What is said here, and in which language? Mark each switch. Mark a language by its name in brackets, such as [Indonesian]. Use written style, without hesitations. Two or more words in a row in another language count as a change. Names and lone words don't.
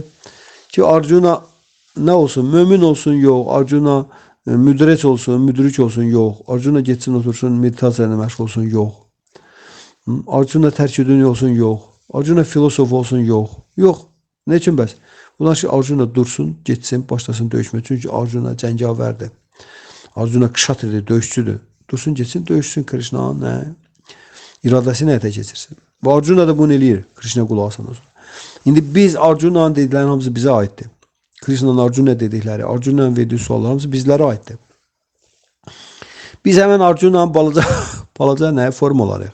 [Azerbaijani] Ki Arjuna nə olsun? Mömin olsun, yox. Arjuna müdrik olsun, yox. Arjuna getsin, otursun, meditasiyayla məşğul olsun, yox. Arjuna tərk dünya olsun, yox. Arjuna filosof olsun, yox. Yox. Ne üçün bəs? Bunlar ki Arjuna dursun, getsin, başlasın döyüşmə. Çünki Arjuna cəngavərdir. Arjuna kşatridir, döyüşçüdür. Dursun, getsin, döyüşsün Krishna, nə? İradəsini həyata keçirsin. Və Arjuna da bunu eləyir. Krishna qulaq asın olsun. İndi biz Arjuna'nın dediklərinin hamısı bizə aiddir. Krishna'nın Arjuna dedikləri, Arjuna'nın verdiyi suallar hamısı bizlərə aiddir. Biz həmən Arjuna'nın balaca nə formalarıyıq?